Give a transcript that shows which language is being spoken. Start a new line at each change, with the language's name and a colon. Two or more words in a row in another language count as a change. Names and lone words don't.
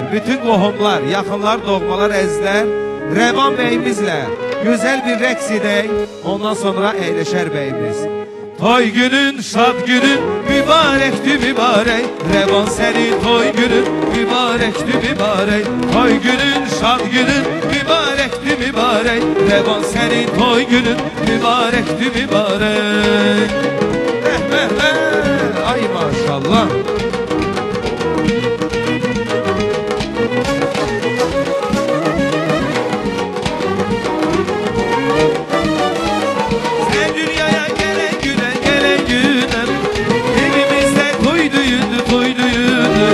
Azerbaijani: Bütün qohumlar, yaxınlar, doğmalar, əzizlər Revan beyimizlə güzel bir rəqs edək, ondan sonra əyləşər beyimiz. Toy günün, şad günün, mübarəkdir mübarək. Revan senin toy günün, mübarəkdir mübarək. Toy günün, şad günün, mübarəkdir mübarək. Revan senin toy günün, mübarəkdir mübarək. Ay maşallah.
Turkish: Sen dünyaya gelen güne, gelen güne, evimizde toy düğündü, toy düğündü.